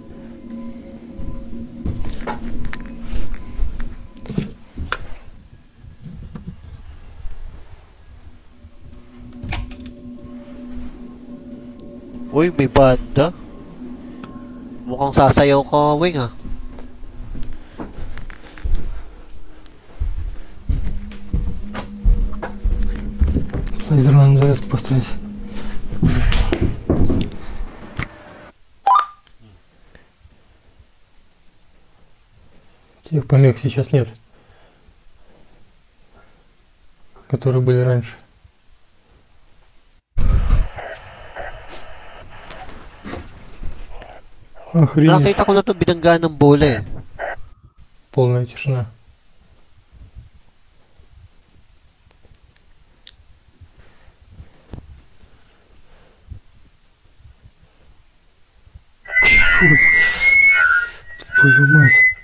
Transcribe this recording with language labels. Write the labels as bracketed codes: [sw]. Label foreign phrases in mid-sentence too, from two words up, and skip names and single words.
[tl] Uy, may banda. Mukhang sasayaw ka, Weng ah. [ru] Тепловизор надо на зарядку поставить. Тех помех сейчас нет, которые были раньше. Охренеть. [tl] Nakita ko na ito binangga ng bola eh. [ru] Полная тишина. Черт. Твою мать.